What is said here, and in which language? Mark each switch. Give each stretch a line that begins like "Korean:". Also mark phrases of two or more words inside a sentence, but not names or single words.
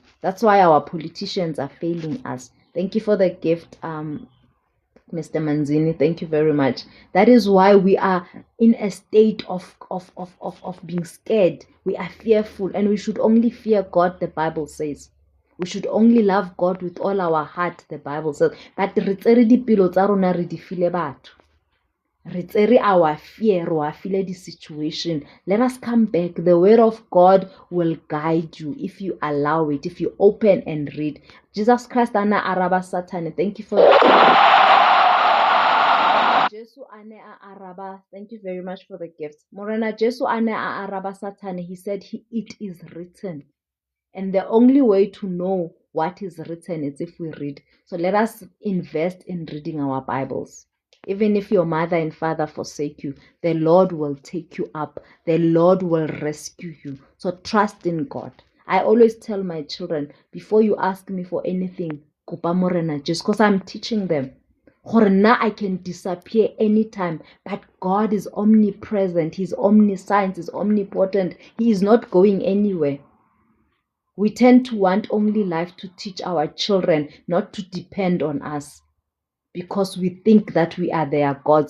English: That's why our politicians are failing us. Thank you for the gift, Mr. Manzini. Thank you very much. That is why we are in a state of being scared. We are fearful, and we should only fear God, the Bible says. We should only love God with all our heart, the Bible says.
Tswana: But re tsere dipelo tsa rona re di file batho. Re tsere
English: our fear, our feel the situation. Let us come back. The word of God will guide you if you allow it, if you open and read.
Tswana: Jesus Christ ana araba Satan.
English: Thank you for Jesu
Tswana: ane a araba.
English: Thank you very much for the gift.
Tswana: Morena Jesu ane a araba Satan.
English: He said it is written. And the only way to know what is written is if we read. So let us invest in reading our Bibles. Even if your mother and father forsake you, the Lord will take you up. The Lord will rescue you. So trust in God. I always tell my children, before you ask me for anything,
Tswana: kopa morena,
English: just because I'm teaching them. Now I can disappear anytime, but God is omnipresent. He's omniscient. He's omnipotent. He is not going anywhere. We tend to want only life to teach our children, not to depend on us, because we think that we are their gods.